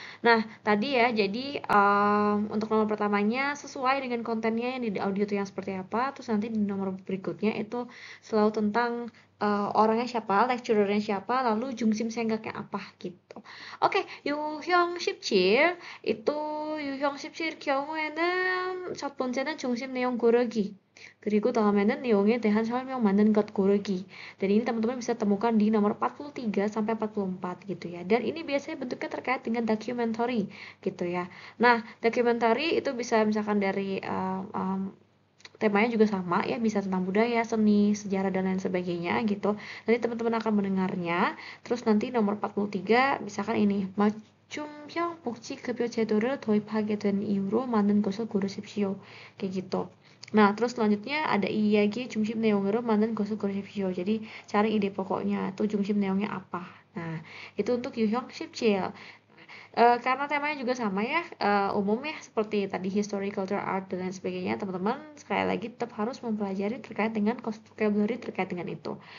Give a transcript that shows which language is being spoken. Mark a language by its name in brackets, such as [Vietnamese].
[Indonesian] Nah, tadi ya, jadi untuk nomor pertamanya sesuai dengan kontennya yang di audio itu yang seperti apa, terus nanti di nomor berikutnya itu selalu tentang orangnya siapa, lecturernya siapa, lalu [Korean] 중심 생각 [Indonesian] nya apa gitu. [Korean] 오케이, 유형 17 itu 유형 17 경우에는 첫 번째는 중심 내용 고르기. 그리고 다음에는 내용에 대한 설명 맞는 것 고르기. [Indonesian] Dan ini teman-teman bisa temukan di nomor 43 sampai 44 gitu ya. Dan ini biasanya bentuknya terkait dengan documentary gitu ya. Nah, documentary itu bisa misalkan dari temanya juga sama ya, bisa tentang budaya, seni, sejarah dan lain sebagainya gitu. Nanti teman-teman akan mendengarnya. Terus nanti nomor 43 misalkan ini [Korean] 맞춤형 복지급여 제도를 도입하게 된 이유로 많은 것을 고르십시오. [Indonesian] Kayak gitu. Nah, terus selanjutnya ada [Korean] 이야기 중심 내용으로 많은 것을 고르십시오. [Indonesian] Jadi cari ide pokoknya, tuh 중심 내용nya apa. Nah, itu untuk 유형 17. Karena temanya juga sama ya, umum ya seperti tadi history, culture, art dan lain sebagainya, teman-teman sekali lagi tetap harus mempelajari terkait dengan vocabulary terkait dengan itu.